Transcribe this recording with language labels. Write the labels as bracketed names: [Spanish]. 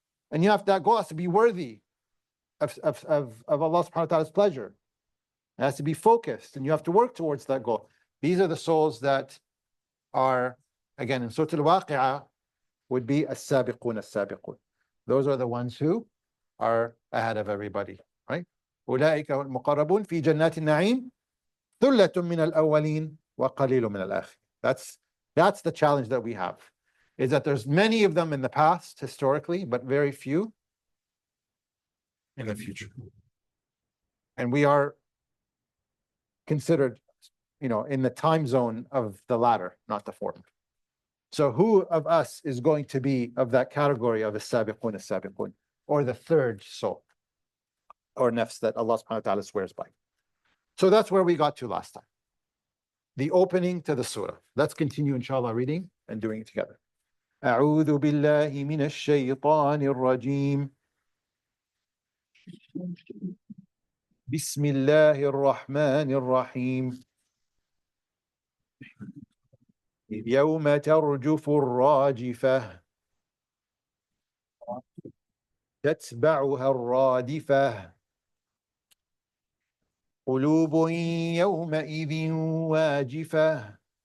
[English] And that goal has to be worthy of Allah subhanahu wa ta'ala's pleasure. It has to be focused, and you have to work towards that goal. These are the souls that are, again, in Surah Al-Waqi'ah, would be as-sabiqun as-sabiqun. Those are the ones who are ahead of everybody, right? [Arabic] أولئك المقربون في جنات النعيم ثلة من الأولين وقليل من الآخرين. [English] That's the challenge that we have, is that there's many of them in the past, historically, but very few in the future. And we are considered, in the time zone of the latter, not the former. So who of us is going to be of that category of as-sabiqun, or the third soul, or nafs that Allah subhanahu wa ta'ala swears by? So that's where we got to last time. The opening to the surah. Let's continue, inshallah, reading and doing it together. [Arabic] أعوذ بالله من الشيطان الرجيم. بسم الله الرحمن الرحيم. يوم ترجف الراجفة تتبعها الرادفة قلوب يومئذ واجفة